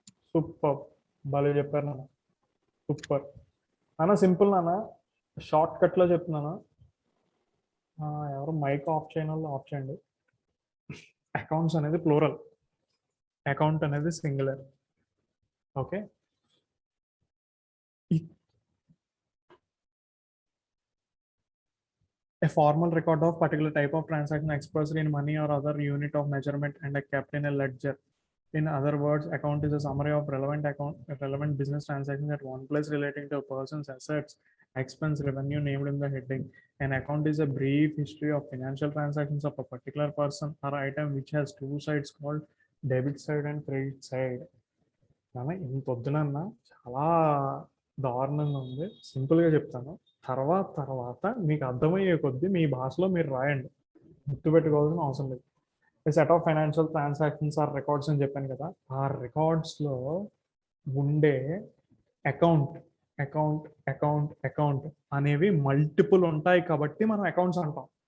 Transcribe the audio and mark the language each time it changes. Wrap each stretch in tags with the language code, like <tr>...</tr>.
<te>Super, భలే చెప్పారు నాన్న, సూపర్ అన్న. సింపుల్ నాన్న, షార్ట్ కట్లో చెప్తున్నాను. ఎవరు మైక్ ఆఫ్ చేయని వాళ్ళు ఆఫ్ చేయండి. అకౌంట్స్ అనేది ప్లూరల్, అకౌంట్ అనేది singular.</te> <en>Okay, a formal record of particular type of transaction expressed in money or other unit of measurement and kept in a ledger. In other words, account is a summary of relevant business transactions at one place relating to a person's assets, expense, revenue named in the heading. An account is a brief history of financial transactions of a particular person or item which has two sides called debit side and credit side.</en> <te>ఇంత వద్దునన్నా, చాలా దారుణంగా ఉంది. సింపుల్గా చెప్తాను, తర్వాత మీకు అర్థమయ్యే కొద్దీ మీ భాషలో మీరు రాయండి, గుర్తుపెట్టుకోవాల్సిన అవసరం లేదు.</te> <en>set of financial transactions or records</en> <te>అని చెప్పాను కదా, ఆ రికార్డ్స్లో ఉండే అకౌంట్ అకౌంట్ అకౌంట్ అకౌంట్ అనేవి మల్టిపుల్ ఉంటాయి కాబట్టి మనం అకౌంట్స్ అంటాం.</te>